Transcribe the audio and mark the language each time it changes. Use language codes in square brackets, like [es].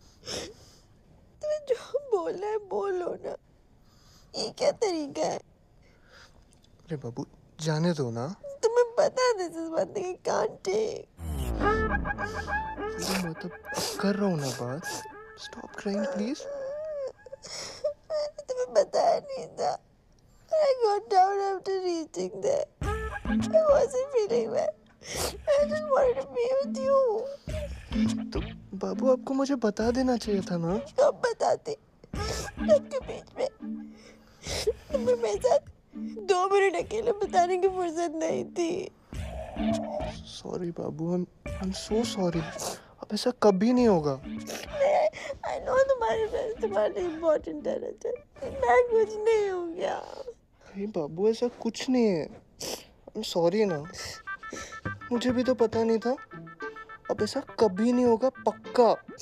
[hi] तुम्हें जो बोलना है बोलो ना, ये क्या तरीका है? अरे बाबू जाने दो ना। तुम्हें पता [en] This is one thing I can't take. [hi] मतलब कर रहा हूँ ना बात, [en] Stop crying please. [hi] मैंने तुम्हें बताया नहीं था। [en] I got down after reaching there. I wasn't feeling well. I just wanted to be with you. [hi] तो बाबू आपको मुझे बता देना चाहिए था ना। कब बताते? सबके बीच में तुम्हें मेरे साथ 2 मिनट अकेले बताने की फुर्सत नहीं थी। Sorry Babu, [en] I'm so sorry। [hi] अब ऐसा कभी नहीं होगा। [en] I know [hi] तुम्हारे फ्रेंड्स तुम्हारे इम्पोर्टेंट है रजत। मैं कुछ नहीं हो गया। अरे बाबू ऐसा कुछ नहीं है। [en] I'm sorry [hi] ना, मुझे भी तो पता नहीं था। अब ऐसा कभी नहीं होगा, पक्का।